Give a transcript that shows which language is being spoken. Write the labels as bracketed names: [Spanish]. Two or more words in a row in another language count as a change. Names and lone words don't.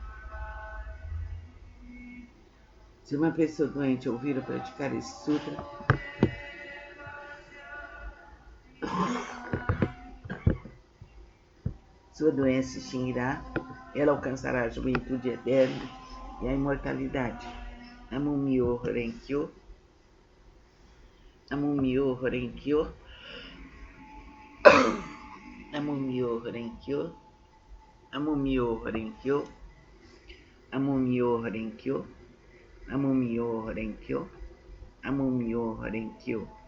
[Portuguese] Se uma pessoa doente ouvir ou praticar esse sutra, sua doença se extinguirá, ela alcançará a juventude eterna e a imortalidade. [Japanese] 南無妙法蓮華経、南無妙法蓮華経、南無妙法蓮華経、南無妙法蓮華経、南無妙法蓮華経、南無妙法蓮華経、南無妙法蓮華経.